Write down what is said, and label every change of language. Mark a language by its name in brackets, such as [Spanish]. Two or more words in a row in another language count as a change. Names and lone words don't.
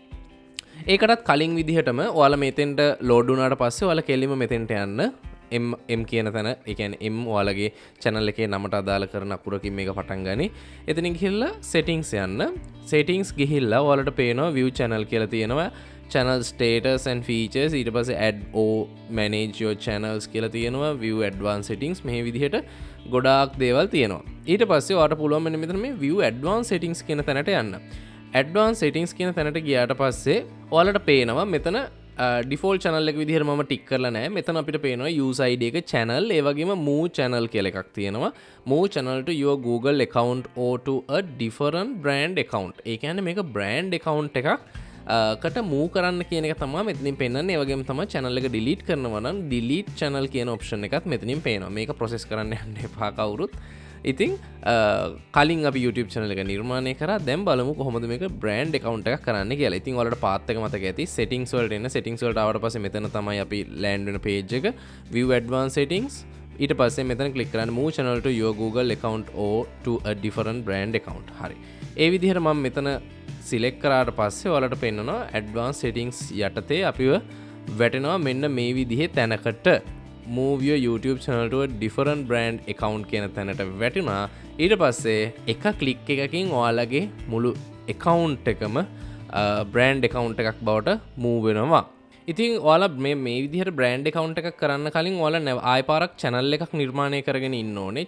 [Sinhala] ඒකටත් කලින් විදිහටම ඔයාලා මෙතෙන්ට load වුණාට පස්සේ ඔයාලා කෙලින්ම මෙතෙන්ට යන්න. M කියන තැන, ඒ කියන්නේ M ඔයාලගේ channel එකේ නමට අදාළ කරන අකුරකින් මේක පටන් ගනි. එතනින් ගිහිල්ලා settings යන්න. settings ගිහිල්ලා ඔයාලට පේනවා [English] view channel [Sinhala] කියලා තියෙනවා. [English] channel status and features, [Sinhala] ඊට පස්සේ [English] add or manage your channels [Sinhala] කියලා තියෙනවා. [English] view advanced settings, [Sinhala] මේ විදිහට ගොඩාක් දේවල් තියෙනවා. ඊට පස්සේ ඔයාලට පුළුවන් මෙතන මේ [English] view advanced settings [Sinhala] කියන තැනට යන්න. [English] advanced settings [Sinhala] කියන තැනට ගියාට පස්සේ ඔයාලට පේනවා මෙතන [English] default channel [Sinhala] එක විදිහට මම ටික් කරලා නැහැ. මෙතන අපිට පේනවා [English] user ID [Sinhala] එක channel, ඒ වගේම [English] move channel [Sinhala] කියලා එකක් තියෙනවා. [English] move channel to your Google account or to a different brand account. [Sinhala] ඒ කියන්නේ මේක [English] brand account [Sinhala] එකක් කට move කරන්න කියන එක තමයි මෙතනින් පෙන්නන්නේ. ඒ වගේම තමයි channel එක delete කරනවා නම් [English] delete channel [Sinhala] කියන option එකත් මෙතනින් පේනවා. මේක process කරන්න යන්න එපා කවුරුත්. ඉතින් කලින් අපි [English] YouTube channel [Sinhala] එක නිර්මාණය කරා. දැන් බලමු කොහොමද මේක [English] brand account [Sinhala] එකක් කරන්න කියලා. ඉතින් ඔයාලට path එක මතක ඇති. settings වලට එන්න. settings වලට ආවට පස්සේ මෙතන තමයි අපි land වෙන page එක. [English] view advanced settings. [Sinhala] ඊට පස්සේ මෙතන click කරන්න [English] move channel to your Google account or to a different brand account. [Sinhala] හරි, ඒ විදිහට මම මෙතන select කරාට පස්සේ ඔයාලට පෙන්නනවා [English] advanced settings [Sinhala] යටතේ අපිව වැටෙනවා මෙන්න මේ විදිහේ තැනකට. [English] move your YouTube channel to a different brand account [Sinhala] කියන තැනට වැටුණා. ඊට පස්සේ එක ක්ලික් එකකින් ඔයාලගේ මුළු account එකම [English] brand account [Sinhala] එකක් බවට move වෙනවා. ඉතින් ඔයාලා මේ විදිහට [English] brand account [Sinhala] එකක් කරන්න කලින් ඔයාලා ආයෙ පාරක් channel එකක් නිර්මාණය කරගෙන ඉන්න ඕනේ.